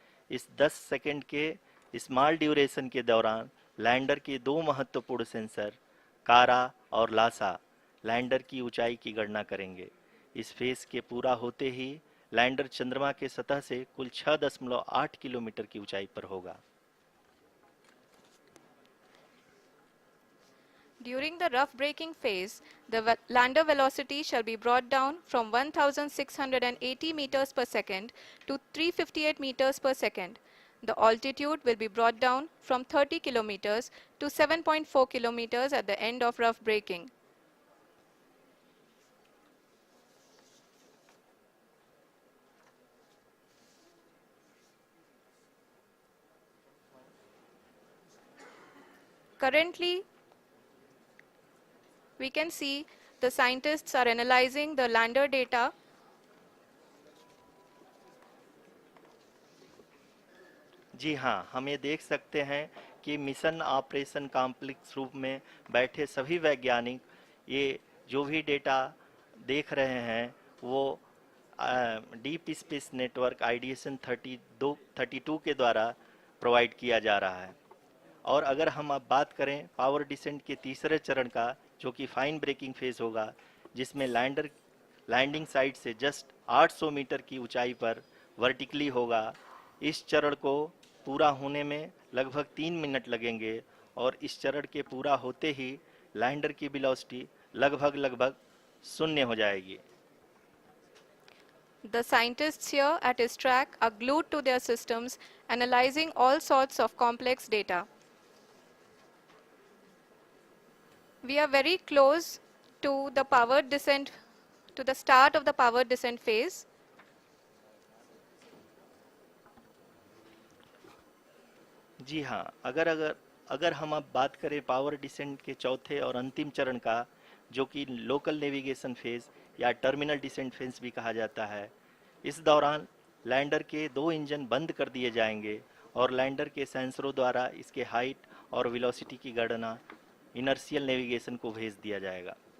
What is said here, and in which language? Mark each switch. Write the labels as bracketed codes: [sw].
[hi] इस 10 सेकंड के small duration के दौरान लैंडर के 2 महत्वपूर्ण सेंसर कारा और लासा लैंडर की ऊंचाई की गणना करेंगे। इस फेज के पूरा होते ही लैंडर चंद्रमा के सतह से कुल 6.8 किलोमीटर की ऊंचाई पर होगा। [en] During the rough braking phase, the lander velocity shall be brought down from 1680 meters per second to 358 meters per second. The altitude will be brought down from 30 kilometers to 7.4 kilometers at the end of rough braking. Currently, we can see the scientists are analyzing the lander data. [hi] जी हाँ, हम ये देख सकते हैं कि mission operation complex रूप में बैठे सभी वैज्ञानिक ये जो भी डेटा देख रहे हैं वो डीप स्पेस नेटवर्क आईडीएसन 32 के द्वारा प्रोवाइड किया जा रहा है। और अगर हम अब बात करें पावर डिसेंट के तीसरे चरण का, जो कि फाइन ब्रेकिंग फेज होगा, जिसमें लैंडर लैंडिंग साइट से जस्ट 800 मीटर की ऊंचाई पर वर्टिकली होगा, इस चरण को पूरा होने में लगभग 3 मिनट लगेंगे और इस चरण के पूरा होते ही लैंडर की वेलोसिटी लगभग शून्य हो जाएगी। [en] The scientists here at his track are glued to their systems, analyzing all sorts of complex data. We are very close to the power descent, to the start of the power descent phase. [hi] जी हाँ, अगर अगर अगर हम अब बात करें power descent के चौथे और अंतिम चरण का, जो कि लोकल नेविगेशन फेज या टर्मिनल डिसेंट फेज भी कहा जाता है, इस दौरान लैंडर के 2 इंजन बंद कर दिए जाएंगे और लैंडर के सेंसरों द्वारा इसके हाइट और वेलोसिटी की गणना इनर्शियल नेविगेशन को भेज दिया जाएगा।